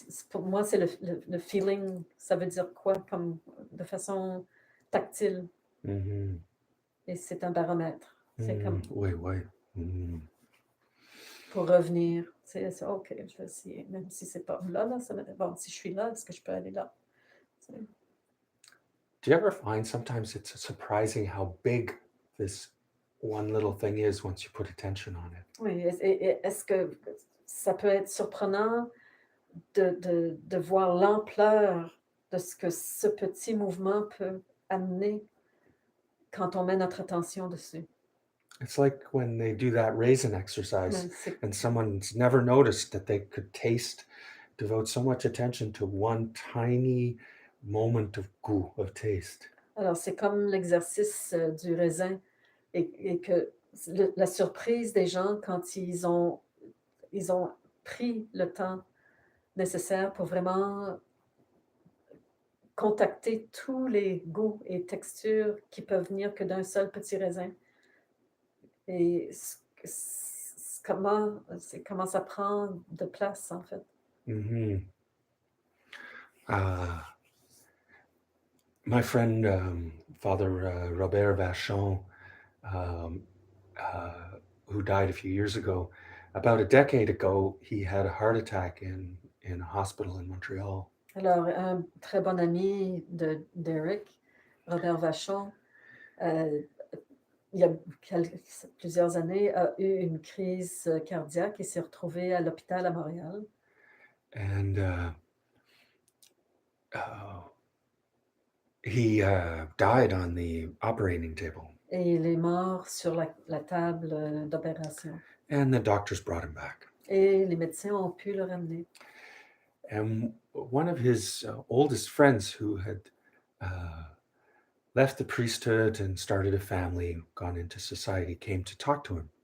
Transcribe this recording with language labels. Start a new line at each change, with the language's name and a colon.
French: pour moi, c'est le feeling, ça veut dire quoi, comme de façon tactile, Mhm. et c'est un baromètre. C'est comme Oui, oui. Mhm. pour revenir, c'est OK, je vais essayer, même si c'est pas là, ça bon, si je suis là, est-ce que je peux aller là? C'est
English: Do you ever find sometimes it's surprising how big this one little thing is once you put attention on it?
French: oui, est-ce que ça peut être surprenant de voir l'ampleur de ce que ce petit mouvement peut amener quand on met notre attention dessus?
English: It's like when they do that raisin exercise
French: Ouais, c'est
English: and someone's never noticed that they could devote so much attention to one tiny moment of goût, of taste.
French: alors c'est comme l'exercice, du raisin et que la surprise des gens quand ils ont pris le temps nécessaire pour vraiment contacter tous les goûts et textures qui peuvent venir que d'un seul petit raisin et c'est comment ça prend de place, en fait. Mm-hmm.
English: My friend, Father Robert Vachon, um, who died a few years ago, about a decade ago, he had a heart attack in a hospital in Montreal.
French: Alors, un très bon ami d'Eric, Robert Vachon, il y a plusieurs années, a eu une crise cardiaque et s'est retrouvé à l'hôpital à Montréal.
English: And uh, he died on the operating table.
French: Et il est mort sur la table d'opération.
English: And the doctors brought him back.
French: Et les médecins ont pu le ramener.
English: And one of his oldest friends who had left the priesthood and started a family, gone into society, came to talk to him.